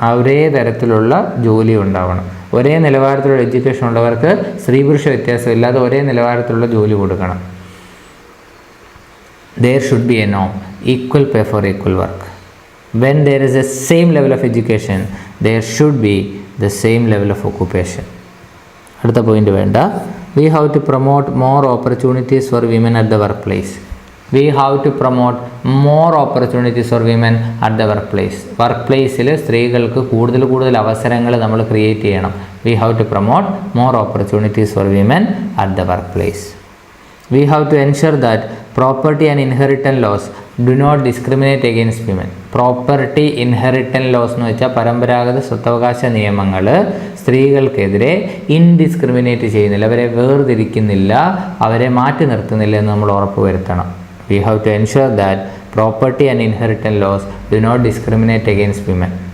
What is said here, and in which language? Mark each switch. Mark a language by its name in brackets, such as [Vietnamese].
[Malayalam] ഒരേ തരത്തിലുള്ള ജോലി ഉണ്ടാവണം. ഒരേ നിലവാരത്തിലുള്ള എഡ്യൂക്കേഷൻ ഉള്ളവർക്ക് സ്ത്രീ പുരുഷ വ്യത്യാസം ഇല്ലാതെ ഒരേ നിലവാരത്തിലുള്ള ജോലി കൊടുക്കണം. [English] There should be A Noam, equal pay for equal work. When there is A same level of education there should be the same level of occupation. [Malayalam] അടുത്ത പോയിന്റ് വേണ്ട. [English] We have to promote more opportunities for women at the workplace. We have to promote more opportunities for women at the workplace. [Malayalam] വർക്ക്പ്ലേസിൽ സ്ത്രീകൾക്ക് കൂടുതൽ അവസരങ്ങൾ നമ്മൾ create ചെയ്യണം. [English] We have to promote more opportunities for women at the workplace. We have to ensure that property and inheritance laws do not discriminate against women. [Malayalam] Property inheritance loss എന്ന് വെച്ചാൽ പരമ്പരാഗത സ്വത്തവകാശ നിയമങ്ങൾ സ്ത്രീകൾക്കെതിരെ indiscriminate ചെയ്യുന്നില്ല, അവരെ വേർതിരിക്കുന്നില്ല, അവരെ മാറ്റി നിർത്തുന്നില്ല എന്ന് നമ്മൾ ഉറപ്പുവരുത്തണം. [English] We have to ensure that property and inheritance laws do not discriminate against women.